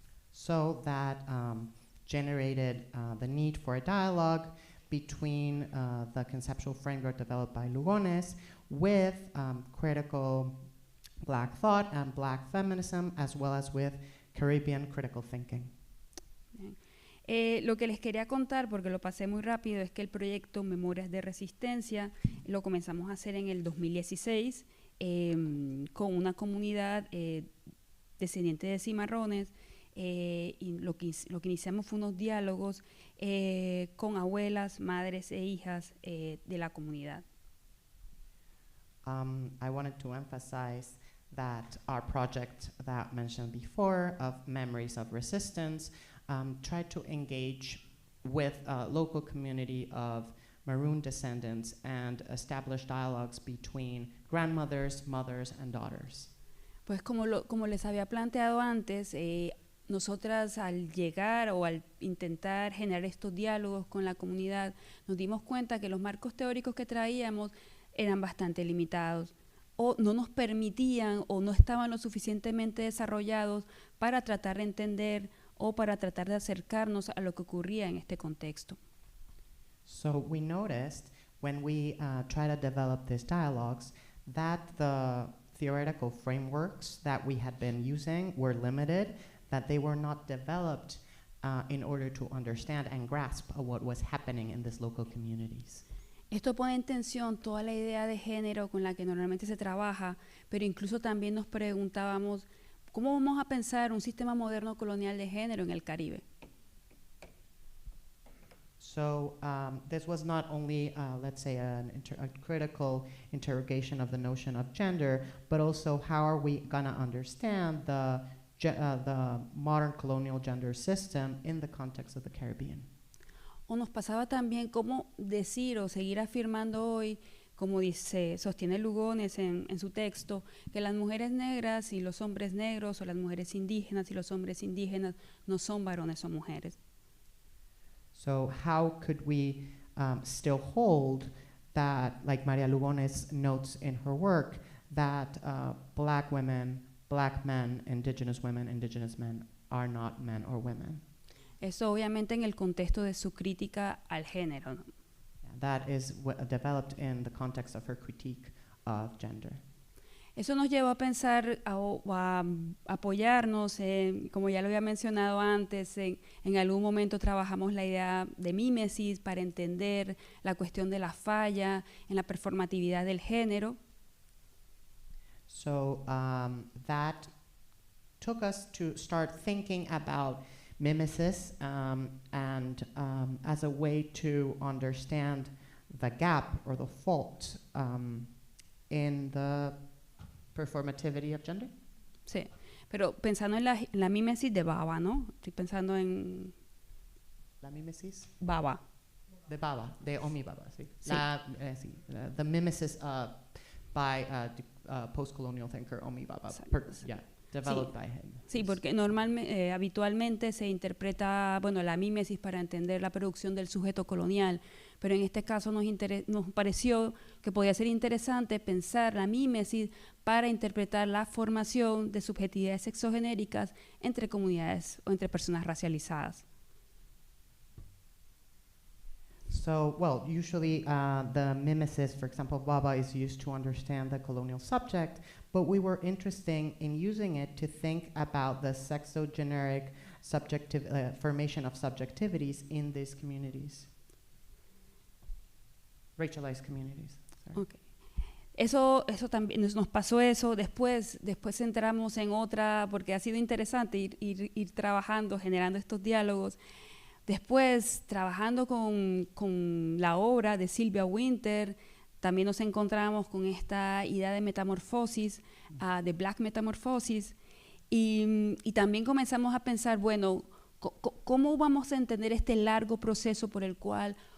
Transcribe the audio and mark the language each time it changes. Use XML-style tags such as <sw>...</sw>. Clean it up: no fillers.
<en>So that generated the need for a dialogue between the conceptual framework developed by Lugones with critical Black thought and Black feminism, as well as with Caribbean critical thinking.</en> <es>Lo que les quería contar, porque lo pasé muy rápido, es que el proyecto Memorias de Resistencia lo comenzamos a hacer en el 2016 con una comunidad descendiente de cimarrones, y lo que iniciamos fue unos diálogos con abuelas, madres e hijas de la comunidad.</es> <en>I wanted to emphasize that our project that mentioned before of Memories of Resistance tried to engage with a local community of Maroon descendants and establish dialogues between grandmothers, mothers, and daughters.</en> <es>Pues como les había planteado antes, nosotras al llegar o al intentar generar estos diálogos con la comunidad, nos dimos cuenta que los marcos teóricos que traíamos eran bastante limitados, o no nos permitían o no estaban lo suficientemente desarrollados para tratar de entender o para tratar de acercarnos a lo que ocurría en este contexto.</es> <en>So we noticed when we try to develop these dialogues that the theoretical frameworks that we had been using were limited, that they were not developed in order to understand and grasp what was happening in these local communities.</en> <es>Esto pone en tensión toda la idea de género con la que normalmente se trabaja, pero incluso también nos preguntábamos, ¿cómo vamos a pensar un sistema moderno colonial de género en el Caribe?</es> <en>So this was not only, let's say, a critical interrogation of the notion of gender, but also how are we going to understand the modern colonial gender system in the context of the Caribbean.</en> <es>O nos pasaba también cómo decir o seguir afirmando hoy, como sostiene Lugones en su texto, que las mujeres negras y los hombres negros, o las mujeres indígenas y los hombres indígenas, no son varones o mujeres.</es> <en>So how could we still hold that, like Maria Lugones notes in her work, that Black women, Black men, Indigenous women, Indigenous men are not men or women?</en> <es>Eso obviamente en el contexto de su crítica al género, ¿no?</es> <en>That is developed in the context of her critique of gender.</en> <es>Eso nos llevó a pensar o a apoyarnos, como ya lo había mencionado antes, en algún momento trabajamos la idea de mímesis para entender la cuestión de la falla en la performatividad del género.</es> <en>So that took us to start thinking about mimesis and as a way to understand the gap or the fault in the performativity of gender.</en> <es>Sí, pero pensando en la mímesis de Baba, ¿no? Estoy pensando en... ¿La mímesis? Baba. De Baba, de Omi Baba, sí. Sí.</es> <en>The mimesis by post-colonial thinker Omi Baba. Developed by him.</en> <es>Sí, porque habitualmente se interpreta, la mímesis para entender la producción del sujeto colonial, pero en este caso nos pareció que podía ser interesante pensar la mímesis para interpretar la formación de subjetividades sexogenéricas entre comunidades o entre personas racializadas.</es> <en>So, usually the mimesis, for example, Baba is used to understand the colonial subject, but we were interested in using it to think about the sexogeneric formation of subjectivities in these communities, racialized communities. Okay.</en> <es>Eso también nos pasó eso. Después entramos en otra, porque ha sido interesante ir trabajando, generando estos diálogos. Después, trabajando con la obra de Sylvia Wynter, también nos encontramos con esta idea de metamorfosis, de Black metamorfosis, y también comenzamos a pensar, ¿cómo vamos a entender este largo proceso por el cual</es>